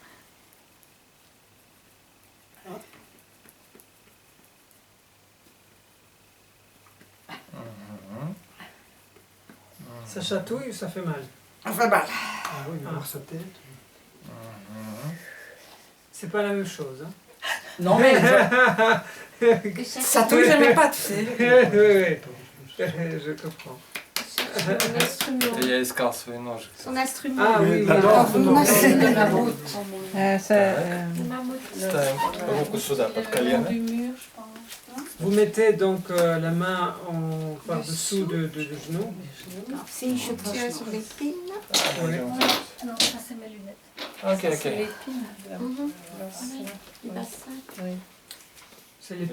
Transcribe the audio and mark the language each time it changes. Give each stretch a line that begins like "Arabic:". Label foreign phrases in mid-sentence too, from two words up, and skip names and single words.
French: Ça chatouille ou ça fait mal? Ça fait mal. Ah oui, voir sa tête. C'est pas la même chose. Hein? Non, mais Et chaque- ça touille, je n'aime pas, tu sais. Oui, je comprends. Son instrument.
Russian: Это я искал свой ножик.
French: Son instrument. Ah oui, J'adore. De la route. Le mammouth.
Russian: Ставим руку сюда, под
French: Le long
Russian: колено.
French: du mur, je pense. non Vous mettez donc la main par-dessous de genou. C'est une chute Tu es sur l'épine. Ouais. Non, ça c'est mes lunettes. Ok, Ça, ok. c'est l'épine. là. Mhm. Là, Oui, du bassin. Oui. C'est l'épine,